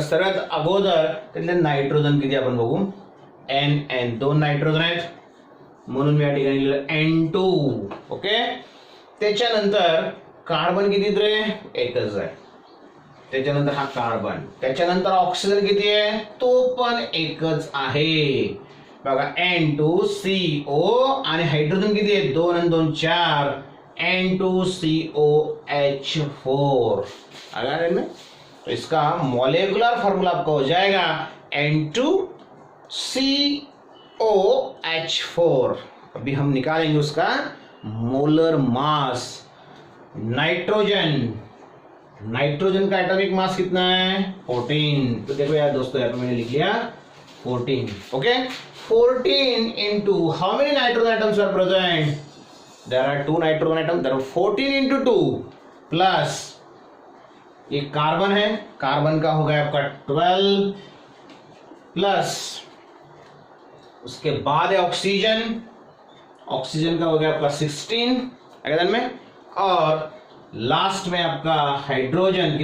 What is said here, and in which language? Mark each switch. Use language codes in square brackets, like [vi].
[mr] सर्वात अगोदर त्यातले नायट्रोजन किती आपण बघू. NN 2 नायट्रोजन आहेत म्हणून मी या ठिकाणी लिहिलं N2. ओके, त्याच्यानंतर कार्बन किती रे, एकच आहे. त्याच्यानंतर हा कार्बन, त्याच्यानंतर ऑक्सिजन किती आहे, तो पण एकच आहे बघा N2CO. आणि हायड्रोजन किती आहे, 2 आणि 2 4, N2COH4. [hi] अगर में तो इसका मॉलिक्युलर फॉर्मूला आपका हो जाएगा N2COH4. अभी हम निकालेंगे उसका मोलर मास. नाइट्रोजन का एटॉमिक मास कितना है 14. तो देखो यार दोस्तों, यहाँ पे मैंने लिख लिया 14. [en] Okay, 14 into how many nitrogen atoms are present? There are 2 nitrogen atoms. There are 14 into 2 plus [hi] ये कार्बन है, कार्बन का हो गया आपका 12 प्लस उसके बाद है ऑक्सीजन, ऑक्सीजन का हो गया आपका 16 अगर में, और लास्ट में आपका हाइड्रोजन.